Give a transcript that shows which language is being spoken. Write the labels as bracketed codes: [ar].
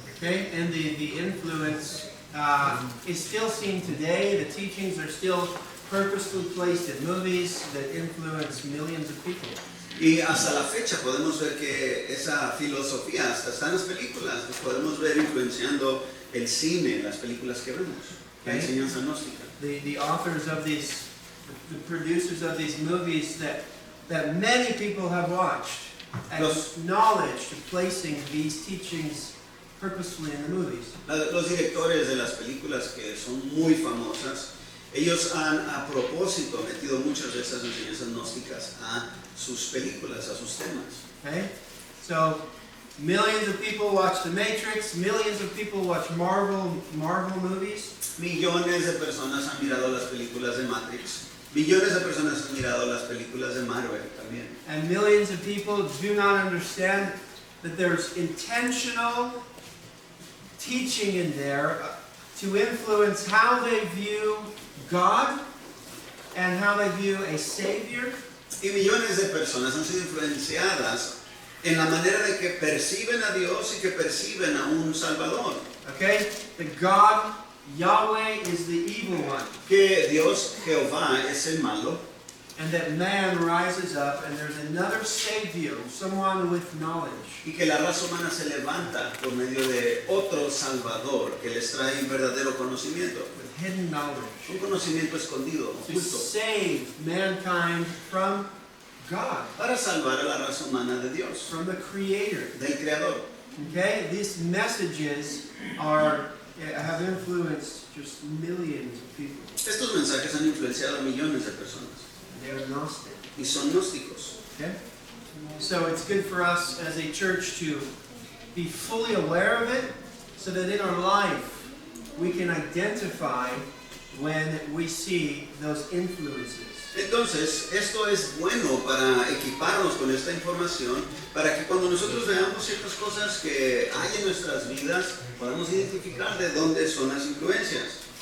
[en] Okay, and the influence is still seen today. The teachings are still purposefully placed in movies that influence millions of people. [es] Y hasta la fecha podemos ver que esa filosofía hasta está en las películas, las podemos ver influenciando el cine, las películas que vemos, la enseñanza gnóstica. [en] The authors of these the producers of these movies that many people have watched, acknowledged placing these teachings purposefully in the movies. [es] Los directores de las películas que son muy famosas, ellos han a propósito metido muchas de esas enseñanzas gnósticas a sus películas, a sus temas. [en] Okay? So, millions of people watch The Matrix, millions of people watch Marvel movies. [es] Millones de personas han mirado las películas de Matrix. Millones de personas han mirado las películas de Marvel también. [en] And millions of people do not understand that there's intentional teaching in there to influence how they view God and how they view a Savior. [es] Y millones de personas han sido influenciadas en la manera de que perciben a Dios y que perciben a un Salvador. [en] Okay? The God, Yahweh, is the evil one. [es] Que Dios, Jehová, es el malo. [en] And that man rises up and there's another Savior, someone with knowledge. [es] Y que la raza humana se levanta por medio de otro Salvador que les trae un verdadero conocimiento. [en] With hidden knowledge. [es] Un conocimiento escondido, [en] To [es] oculto. [en] save mankind from God. [es] Para salvar a la raza humana de Dios, [en] From the Creator. [es] del Creador. [en] Okay? These messages have influenced just millions of people. [es] Estos mensajes han influenciado a millones de personas. [en] They're Gnostic. [es] Y son gnósticos. [en] Okay? So it's good for us as a church to be fully aware of it so that in our life we can identify when we see those influences. [es] Entonces, esto es bueno para equiparnos con esta información, para que cuando nosotros veamos ciertas cosas que hay en nuestras vidas, podamos identificar de dónde son las influencias.